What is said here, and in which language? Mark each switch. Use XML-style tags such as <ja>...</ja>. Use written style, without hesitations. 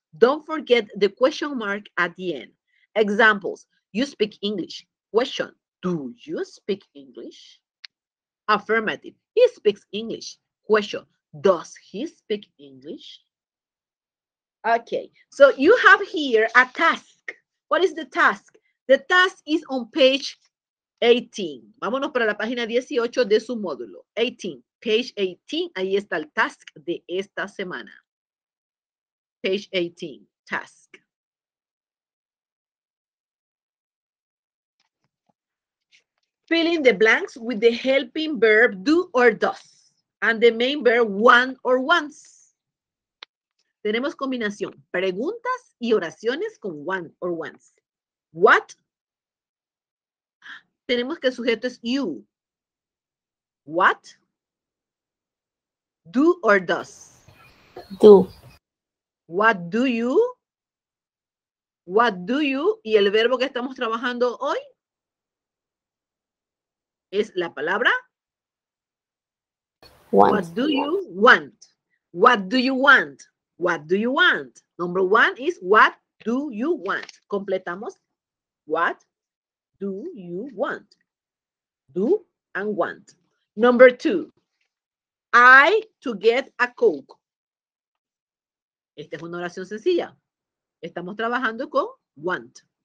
<en>Don't forget the question mark at the end. Examples, you speak English. Question, do you speak English? Affirmative, he speaks English. Question, does he speak English? Okay, so you have here a task. What is the task? The task is on page 18.</en> <es>Vámonos para la página 18 de su módulo. 18,</es> <en>page 18,</en> <es>ahí está el task de esta semana.</es> <en>Page 18, task. Fill in the blanks with the helping verb do or does, and the main verb want or wants.</en> <es>Tenemos combinación, preguntas y oraciones con want or wants.</es> <en>What?</en> <es>Tenemos que el sujeto es you. What?</es> <en>Do or does? Do. What do you? What do you?</en> <es>Y el verbo que estamos trabajando hoy es la palabra</es> <en>Want. What do you want? What do you want? What do you want? Number one is what do you want? Completamos. What do you want? Do and want. Number two, I to get a Coke.</en> <es>Esta es una oración sencilla. Estamos trabajando con want.</es>